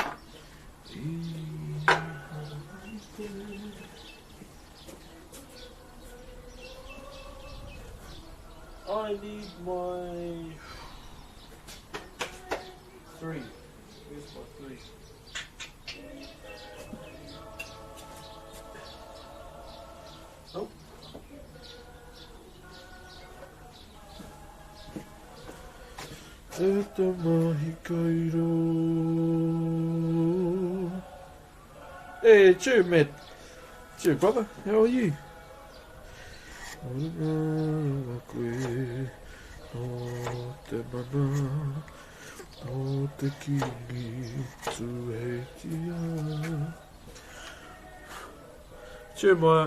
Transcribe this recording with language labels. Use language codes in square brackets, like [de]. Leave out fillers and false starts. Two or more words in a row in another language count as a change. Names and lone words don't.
[en] I need my 3. Where's my 3? Nope. Whakairo. Hey, Chur, mate. Chur, brother. How are you? Chur, my...